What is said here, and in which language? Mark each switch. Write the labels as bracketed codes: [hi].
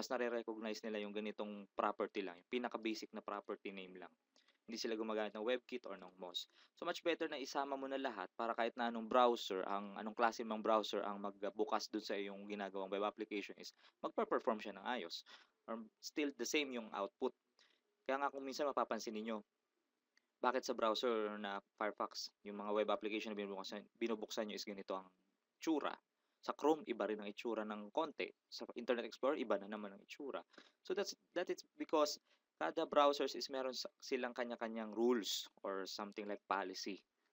[tl] Mas nare-recognize nila yung ganitong property lang, yung pinaka-basic na property name lang. Hindi sila gumagamit ng WebKit or ng Moz. So much better na isama mo na lahat para kahit na anong browser, anong klase mang browser ang magbukas dun sa iyong ginagawang web application is magpa-perform siya ng ayos. [en] Or still the same yung output. [tl] Kaya nga kung minsan mapapansin niyo, bakit sa browser na Firefox, yung mga web application na binubuksan nyo is ganito ang itsura. Sa Chrome, iba rin ang itsura ng konti. Sa Internet Explorer, iba na naman ang itsura. [en] So that is because kada browsers is meron silang kanya-kanyang rules or something like policy.